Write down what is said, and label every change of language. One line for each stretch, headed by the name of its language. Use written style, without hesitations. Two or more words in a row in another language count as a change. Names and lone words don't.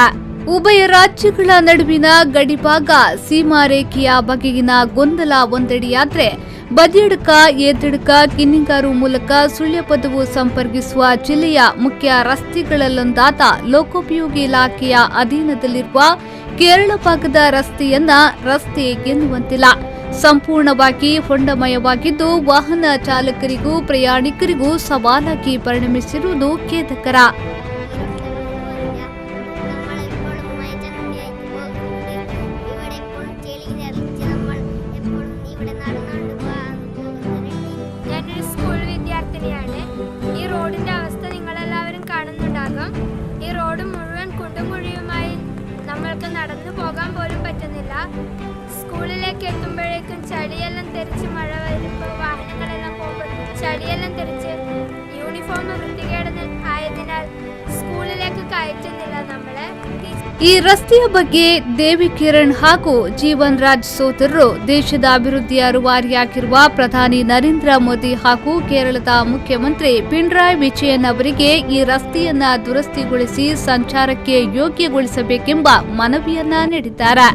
Kannada: ಉಭಯ ರಾಜ್ಯಗಳ ನಡುವಿನ ಗಡಿಭಾಗ ಸೀಮಾರೇಖೆಯ ಬಗೆಗಿನ ಗೊಂದಲ ಒಂದೆಡೆಯಾದ್ರೆ, ಬದಿಯಡ್ಕ ಏತಡ್ಕ ಕಿನ್ನಿಂಗಾರು ಮೂಲಕ ಸುಳ್ಯಪದವು ಸಂಪರ್ಕಿಸುವ ಜಿಲ್ಲೆಯ ಮುಖ್ಯ ರಸ್ತೆಗಳಲ್ಲೊಂದಾದ ಲೋಕೋಪಯೋಗಿ ಇಲಾಖೆಯ ಅಧೀನದಲ್ಲಿರುವ ಕೇರಳ ಭಾಗದ ರಸ್ತೆಯನ್ನ ರಸ್ತೆ ಎನ್ನುವಂತಿಲ್ಲ. ಸಂಪೂರ್ಣವಾಗಿ ಹೊಂಡಮಯವಾಗಿದ್ದು ವಾಹನ ಚಾಲಕರಿಗೂ ಪ್ರಯಾಣಿಕರಿಗೂ ಸವಾಲಾಗಿ ಪರಿಣಮಿಸಿರುವುದು ಖೇದಕರ.
Malayalam: സ്കൂൾ വിദ്യാർത്ഥിനിയാണ്. ഈ റോഡിന്റെ അവസ്ഥ നിങ്ങളെല്ലാവരും കാണുന്നുണ്ടാകും. ഈ റോഡ് മുഴുവൻ കുണ്ടും കുഴിയുമായി നമ്മൾക്ക് നടന്നു പോകാൻ പോലും പറ്റുന്നില്ല. സ്കൂളിലേക്ക് എത്തുമ്പോഴേക്കും ചളിയെല്ലാം തെറിച്ച്, മഴ വരുമ്പോൾ വാഹനങ്ങളെല്ലാം പോകുമ്പോൾ ചളിയെല്ലാം തെറിച്ച് യൂണിഫോം വൃത്തികേട് ആയതിനാൽ ಸ್ಕೂಲಿലേക്ക് ಕಯಚುತ್ತಿಲ್ಲ നമ്മളെ.
Kannada: ಈ ರಸ್ತೆಯ ಬಗ್ಗೆ ದೇವಿಕಿರಣ್ ಹಾಗೂ ಜೀವನ್ ರಾಜ್ ಸೋದರರು ದೇಶದ ಅಭಿವೃದ್ಧಿಯ ರೂವಾರಿಯಾಗಿರುವ ಪ್ರಧಾನಿ ನರೇಂದ್ರ ಮೋದಿ ಹಾಗೂ ಕೇರಳದ ಮುಖ್ಯಮಂತ್ರಿ ಪಿಣರಾಯಿ ವಿಜಯನ್ ಅವರಿಗೆ ಈ ರಸ್ತೆಯನ್ನ ದುರಸ್ತಿಗೊಳಿಸಿ ಸಂಚಾರಕ್ಕೆ ಯೋಗ್ಯಗೊಳಿಸಬೇಕೆಂಬ ಮನವಿಯನ್ನ ನೀಡಿದ್ದಾರೆ.